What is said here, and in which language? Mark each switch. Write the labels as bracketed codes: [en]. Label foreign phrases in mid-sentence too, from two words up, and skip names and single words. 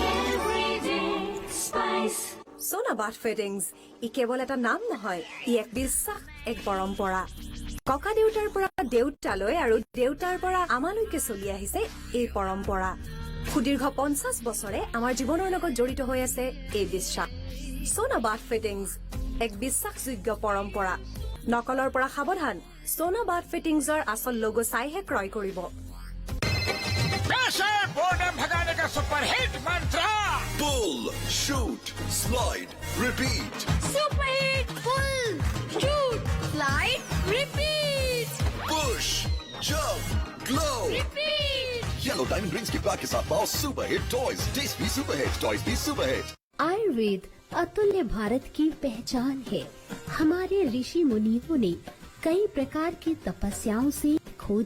[as] সোনা বাথ ফিটিংছ ই কেৱল এটা নাম নহয় ই এক বিশ্বাস এক পৰম্পৰা ককা দেউতাৰ পৰা দেউতালৈ আৰু দেউতাৰ পৰা আমালৈকে চলি আহিছে এই পৰম্পৰা সুদীৰ্ঘ 50 বছৰে আমাৰ জীৱনৰ লগত জড়িত হৈ আছে এই বিশ্বাস সোনা বাথ ফিটিংছ এক বিশ্বাসযোগ্য পৰম্পৰা নকলৰ পৰা সাৱধান সোনা বাথ ফিটিংছৰ আচল লোগো চাইহে ক্ৰয় কৰিব [en] pressure boredom [hi] भगाने का [en] super hit [hi] मंत्र [en] Pull, shoot, slide, repeat. super hit pull shoot slide repeat Push, jump, glow. रिपीट [hi] Yellow Diamond Rings के बाद के साथ पाओ [en] super hit toys [hi] टेस्ट भी [en] super hit toys [hi] भी [en] super hit [hi] आयुर्वेद अतुल्य भारत की पहचान है हमारे ऋषि मुनियों ने कई प्रकार की तपस्याओं से खोज